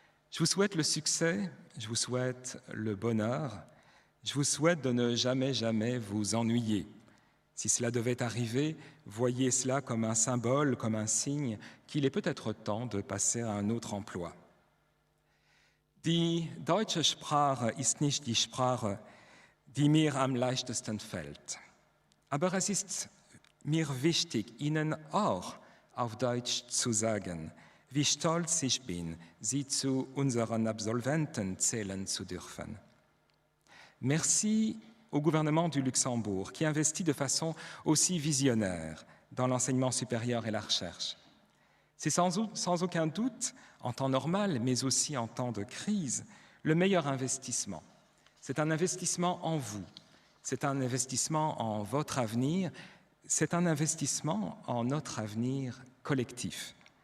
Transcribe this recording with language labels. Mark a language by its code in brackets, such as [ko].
[fr] Je vous souhaite le succès, je vous souhaite le bonheur, je vous souhaite de ne jamais, jamais vous ennuyer. Si cela devait arriver, voyez cela comme un symbole, comme un signe qu'il est peut-être temps de passer à un autre emploi. [de] Die deutsche Sprache ist nicht die Sprache, die mir am leichtesten fällt. Aber es ist mir wichtig, Ihnen auch auf Deutsch zu sagen, wie stolz ich bin, Sie zu unseren Absolventen zählen zu dürfen. [fr] Merci au gouvernement du Luxembourg qui investit de façon aussi visionnaire dans l'enseignement supérieur et la recherche. C'est sans aucun doute, en temps normal, mais aussi en temps de crise, le meilleur investissement. C'est un investissement en vous, c'est un investissement en votre avenir, c'est un investissement en notre avenir collectif.